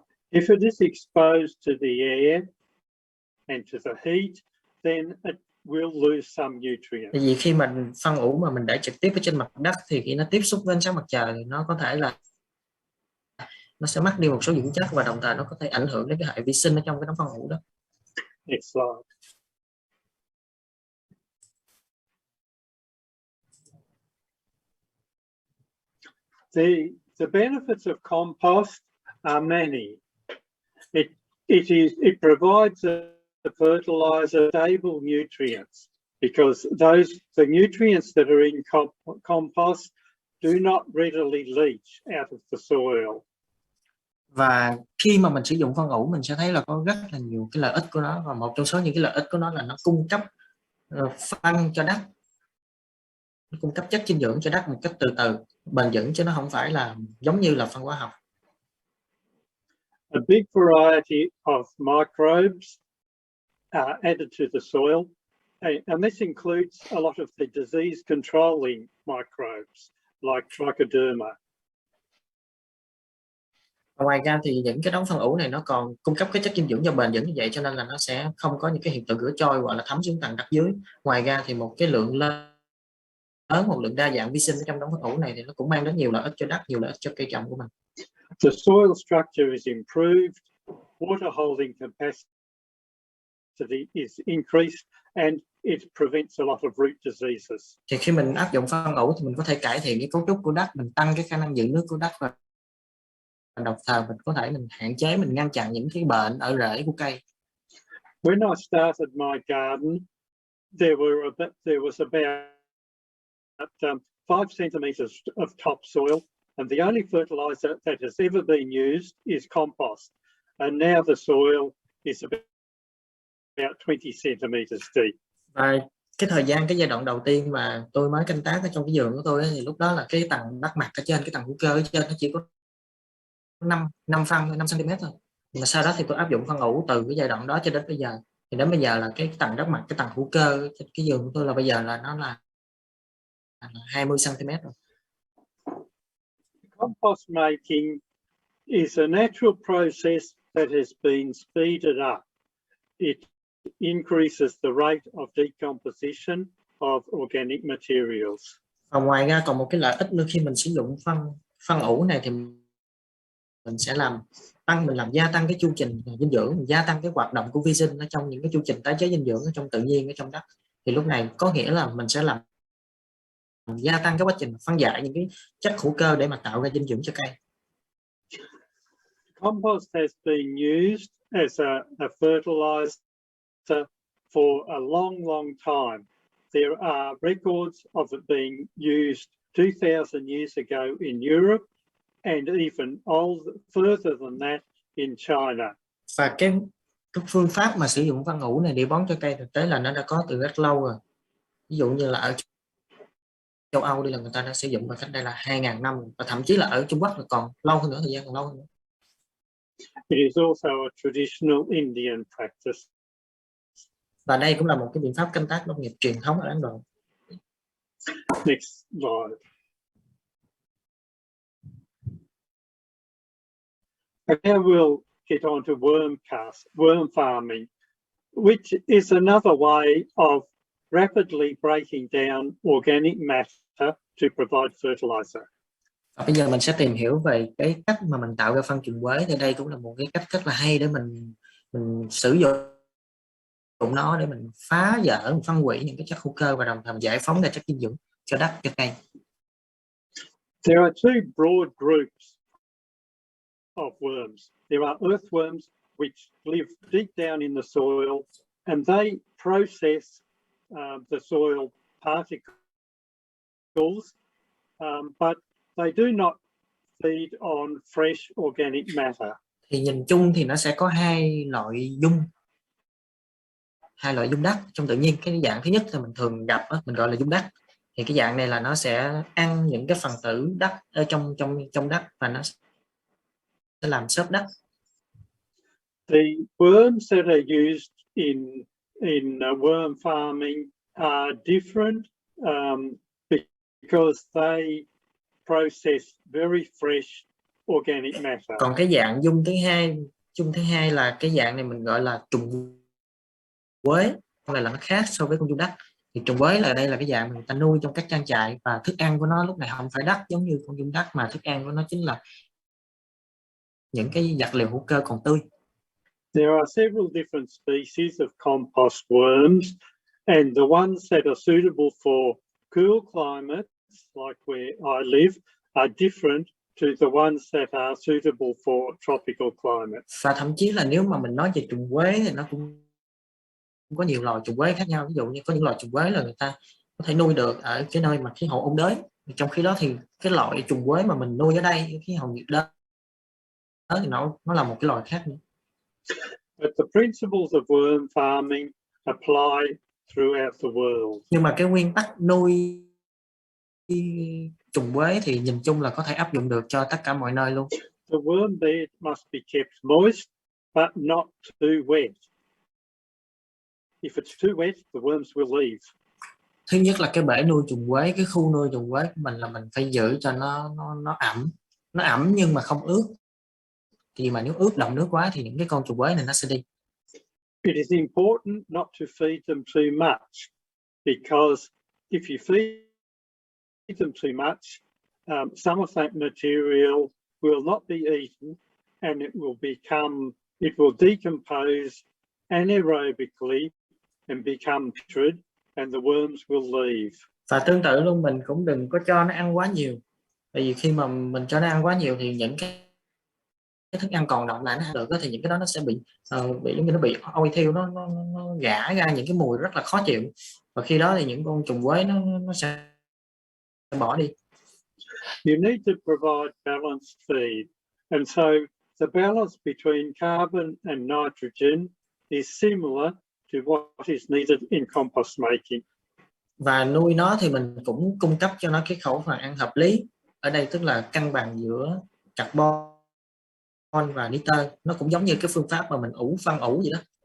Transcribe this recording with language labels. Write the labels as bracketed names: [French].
[English] If it is exposed to the air and to the heat, then it will lose some nutrients. [Vietnamese] Tại vì khi mình phân ủ mà mình để trực tiếp ở trên mặt đất thì khi nó tiếp xúc với ánh sáng mặt trời thì nó có thể là nó sẽ mất đi một số dưỡng chất, và đồng thời nó có thể ảnh hưởng đến cái hệ vi sinh ở trong cái đống phân ủ đó. [English] Next slide. The benefits of compost are many. It provides the fertilizer stable nutrients, because the nutrients that are in compost do not readily leach out of the soil. [Vietnamese] Và khi mà mình sử dụng phân ủ mình sẽ thấy là có rất là nhiều cái lợi ích của nó, và một trong số những cái lợi ích của nó là nó cung cấp phân cho đất, nó cung cấp chất dinh dưỡng cho đất một cách từ từ, bền vững, chứ nó không phải là giống như là phân hóa học. [English] A big variety of microbes are added to the soil, and this includes a lot of the disease controlling microbes like trichoderma. [Vietnamese] Ngoài ra thì những cái đống phân ủ này nó còn cung cấp cái chất dinh dưỡng cho bền vững như vậy, cho nên là nó sẽ không có những cái hiện tượng rửa trôi hoặc là thấm xuống tầng đất dưới. Ngoài ra thì một cái lượng lớn, một lượng đa dạng vi sinh ở trong đống phân ủ này thì nó cũng mang đến nhiều lợi ích cho đất, nhiều lợi ích cho cây trồng của mình. [English] The soil structure is improved, water holding capacity is increased, and it prevents a lot of root diseases. [Vietnamese] Thì khi mình áp dụng phân ủ thì mình có thể cải thiện cái cấu trúc của đất, mình tăng cái khả năng giữ nước của đất, và đồng thời mình có thể mình hạn chế, mình ngăn chặn những cái bệnh ở rễ của cây. [English] When I started my garden, there was about 5 centimetres of topsoil, and the only fertiliser that has ever been used is compost. And now the soil is about 20 centimetres deep. [Vietnamese] Và cái giai đoạn đầu tiên mà tôi mới canh tác ở trong cái vườn của tôi ấy, thì lúc đó là cái tầng đất mặt ở trên, cái tầng hữu cơ ở trên nó chỉ có 5 phân 5 cm thôi. Mà sau đó thì tôi áp dụng phân ủ từ cái giai đoạn đó cho đến bây giờ. Thì đến bây giờ là cái tầng đất mặt, cái tầng hữu cơ trên cái vườn của tôi là bây giờ là nó là 20 cm rồi. [English] Compost making is a natural process that has been speeded up. It increases the rate of decomposition of organic materials. [Vietnamese] Và ngoài ra còn một cái lợi ích nữa khi mình sử dụng phân ủ này thì mình sẽ làm gia tăng cái chu trình dinh dưỡng, mình gia tăng cái hoạt động của vi sinh ở trong những cái chu trình tái chế dinh dưỡng ở trong tự nhiên ở trong đất. Thì lúc này có nghĩa là mình sẽ làm gia tăng cái quá trình phân giải những cái chất hữu cơ để mà tạo ra dinh dưỡng cho cây. [English] Compost has been used as a fertilizer for a long time. There are records of it being used 2,000 years ago in Europe and even further than that in China. [Vietnamese] Và cái phương pháp mà sử dụng phân ủ này để bón cho cây thực tế là nó đã có từ rất lâu rồi. Ví dụ như là ở châu Âu đây là người ta đã sử dụng và cách đây là 2.000 năm, và thậm chí là ở Trung Quốc là còn lâu hơn nữa, thời gian còn lâu hơn nữa. [English] It is also a traditional Indian practice. [Vietnamese] Và đây cũng là một cái biện pháp canh tác nông nghiệp truyền thống ở Ấn Độ. [English] Next slide. Now we'll get on to worm farming, which is another way of rapidly breaking down organic matter to provide fertilizer. [Vietnamese] Và bây giờ mình sẽ tìm hiểu về cái cách mà mình tạo ra phân trùng quế. Thì đây cũng là một cái cách rất là hay để mình sử dụng nó để mình phá vỡ, mình phân hủy những cái chất hữu cơ và đồng thời giải phóng ra chất dinh dưỡng cho đất, cho cây. [English] There are two broad groups of worms. There are earthworms which live deep down in the soil, and they process the soil particles, but they do not feed on fresh organic matter. [Vietnamese] Thì nhìn chung thì nó sẽ có hai loại dung đất trong tự nhiên. Cái dạng thứ nhất là mình thường gặp mình gọi là dung đất. Thì cái dạng này là nó sẽ ăn những cái phần tử đất ở trong đất và nó sẽ làm xốp đất. [English] The worms that are used in worm farming are different because they process very fresh organic matter. [Vietnamese] Còn cái dạng dung thứ hai là cái dạng này mình gọi là trùng quế. Con này là nó khác so với con dung đất. Thì trùng quế là đây là cái dạng người ta nuôi trong các trang trại, và thức ăn của nó lúc này không phải đất giống như con dung đất, mà thức ăn của nó chính là những cái vật liệu hữu cơ còn tươi. [English] There are several different species of compost worms, and the ones that are suitable for cool climates, like where I live, are different to the ones that are suitable for tropical climates. [Vietnamese] Và thậm chí là nếu mà mình nói về trùng quế thì nó cũng có nhiều loài trùng quế khác nhau. Ví dụ như có những loài trùng quế là người ta có thể nuôi được ở cái nơi mà khí hậu ôn đới, trong khi đó thì cái loại trùng quế mà mình nuôi ở đây khí hậu nhiệt đới thì nó là một cái loài khác nữa. [English] But the principles of worm farming apply throughout the world. [Vietnamese] Nhưng mà cái nguyên tắc nuôi trùng quế thì nhìn chung là có thể áp dụng được cho tất cả mọi nơi luôn. [English] The worm bed must be kept moist, but not too wet. If it's too wet, the worms will leave. [Vietnamese] Thứ nhất là cái bể nuôi trùng quế, cái khu nuôi trùng quế của mình là mình phải giữ cho nó ẩm nhưng mà không ướt. Thì mà nếu ướt đậm nước quá thì những cái con trùng quế này nó sẽ đi. [English] It is important not to feed them too much, because if you feed them too much, some of that material will not be eaten, and it will decompose anaerobically and become putrid, and the worms will leave. [Vietnamese] Và tương tự luôn, mình cũng đừng có cho nó ăn quá nhiều. Bởi vì khi mà mình cho nó ăn quá nhiều thì những cái cái thức ăn còn động lại nó ăn được đó, thì những cái đó nó sẽ bị giống như nó bị ôi thiêu, nó gã ra những cái mùi rất là khó chịu, và khi đó thì những con trùng quế nó sẽ bỏ đi. [English] You need to provide balanced feed, and so the balance between carbon and nitrogen is similar to what is needed in compost making. [Vietnamese] Và nuôi nó thì mình cũng cung cấp cho nó cái khẩu phần ăn hợp lý, ở đây tức là cân bằng giữa carbon và nitơ, nó cũng giống như cái phương pháp mà mình phân ủ vậy đó.